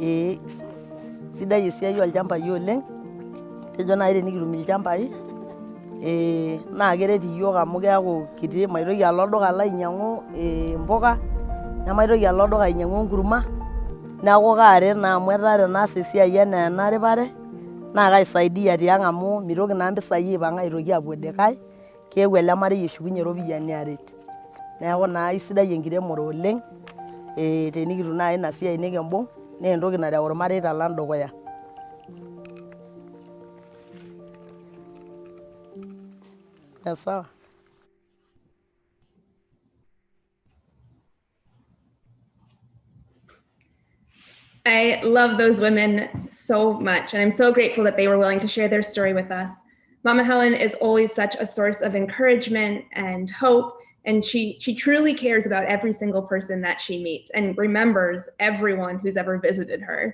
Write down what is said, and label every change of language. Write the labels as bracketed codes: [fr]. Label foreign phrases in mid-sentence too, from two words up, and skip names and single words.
[mas] sidai esiai olchambai oleng kejo naaji tenikitum ilchambai naa keret iyiok amu keaku kiti maitoki alo olduka alo ainyang'u mpuka, nemaitoki alo olduka ainyang'u enkurma, neeku kaaret naa amu etaa tenaas esiai enaa enaripare naa kaisaidia tiang' amu mitoki naa mpisai aipang' aitoki aapuo likae, keeku ele marei eshukunye iropiyiani aret. Neeku naa isidai enkiremore oleng' tenikitum naaji ina siai nikimbung' naa entoki nareu irmareita lang' dukuya. Sawa. [en] I love those women so much, and I'm so grateful that they were willing to share their story with us. Mama Helen is always such a source of encouragement and hope, and she truly cares about every single person that she meets and remembers everyone who's ever visited her.